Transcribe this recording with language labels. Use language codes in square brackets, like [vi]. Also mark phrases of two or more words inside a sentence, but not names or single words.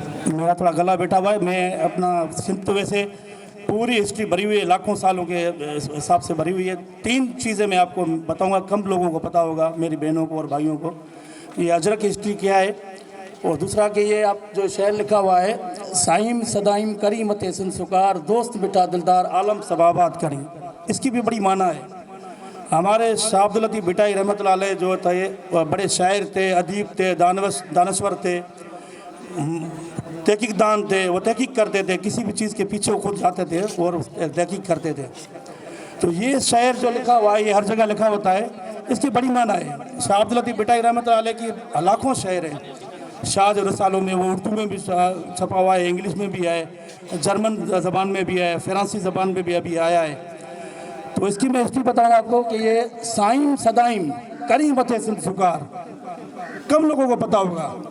[ur] میرا تھوڑا گلا بیٹھا ہوا ہے۔ میں اپنا سندھ تو ویسے پوری ہسٹری بھری ہوئی ہے، لاکھوں سالوں کے حساب سے بھری ہوئی ہے. 3 چیزیں میں آپ کو بتاؤں گا، کم لوگوں کو پتہ ہوگا، میری بہنوں کو اور بھائیوں کو. یہ اجرک کی ہسٹری کیا ہے، اور دوسرا کہ یہ آپ جو شعر لکھا ہوا ہے, [sd] سائين سدائين ڪرين مٿي سنڌ سڪار، دوست مٺا دلدار عالم سڀ آباد ڪرين, [ur] اس کی بھی بڑی معنی ہے. ہمارے شاہ عبداللطیف بھٹائی رحمۃ اللہ علیہ جو تھے بڑے شاعر تھے، ادیب تھے، دانشور تھے، تحقیق دان تھے. وہ تحقیق کرتے تھے، کسی بھی چیز کے پیچھے وہ خود جاتے تھے اور تحقیق کرتے تھے. تو یہ شاعر جو لکھا ہوا ہے، یہ ہر جگہ لکھا ہوتا ہے، اس کی بڑی معنی ہے. شاہ عبداللطیف بھٹائی رحمۃ اللہ علیہ کی لاکھوں شاعر ہیں. شاہ جو رسالوں میں، وہ اردو میں بھی چھپا ہوا ہے، انگلش میں بھی ہے، جرمن زبان میں بھی ہے، فرانسی زبان میں بھی ابھی آیا ہے. تو اس کی میں ہسٹری بتاؤں گا آپ کو کہ یہ [sd] سائين سدائين ڪرين مٿي سنڌ سڪار, [ur] کم لوگوں کو پتہ ہوگا.